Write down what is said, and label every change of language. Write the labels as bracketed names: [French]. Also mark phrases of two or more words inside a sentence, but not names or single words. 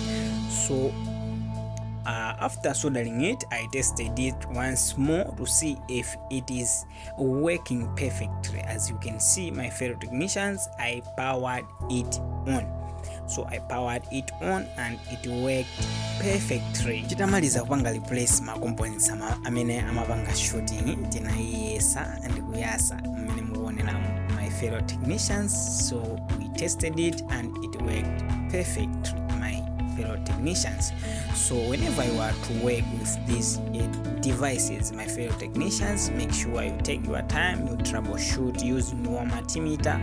[English] So after soldering it, I tested it once more to see if it is working perfectly. As you can see, my fellow technicians, I powered it on. So I powered it on and it worked perfectly. [Nyanja] Chitamaliza kupanga replace ma components amene amapanga shorting tinayesa and kuyasa amene muonera [English] my fellow technicians. So we tested it and it worked perfectly, my fellow technicians. So whenever you are to work with these devices, my fellow technicians, make sure you take your time, you troubleshoot using your multimeter.